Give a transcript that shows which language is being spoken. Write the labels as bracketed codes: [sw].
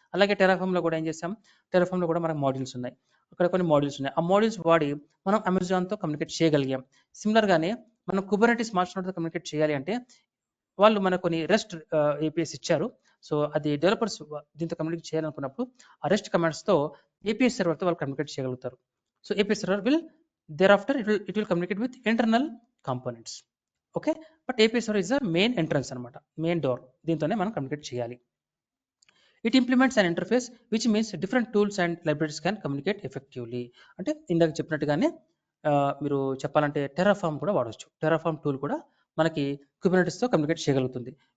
[te] అలాగే టెరాఫామ్లో కూడా ఏం చేసాం, టెరాఫామ్లో కూడా మనకు మాడ్యూల్స్ ఉన్నాయి, అక్కడ కొన్ని మాడ్యూల్స్ ఉన్నాయి. ఆ మాడ్యూల్స్ వాడి మనం అమెజాన్తో కమ్యూనికేట్ చేయగలిగాం. సిమిలర్గానే మనం కుబర్నెటిస్ మాస్టర్తో కమ్యూనికేట్ చేయాలి అంటే వాళ్ళు మనకు కొన్ని రెస్ట్ ఏపీఎస్ ఇచ్చారు. సో అది డెవలపర్స్ దీంతో కమ్యూనికేట్ చేయాలనుకున్నప్పుడు ఆ రెస్ట్ కమాండ్స్తో ఏపీఎస్ సర్వర్తో వాళ్ళు కమ్యూనికేట్ చేయగలుగుతారు. [en] So APS server will thereafter it will communicate with internal components. Okay, but API server is the main entrance అనమాట, main door. [te] దీంతోనే మనం కమ్యూనికేట్ చేయాలి. [en] It implements an interface which means different tools and libraries can communicate effectively. [te] అంటే ఇందాక చెప్పినట్టుగానే మీరు చెప్పాలంటే Terraform కూడా వాడవచ్చు. టెరాఫామ్ టూల్ కూడా మనకి కుబర్నెటిస్తో కమ్యూనికేట్ చేయగలుగుతుంది.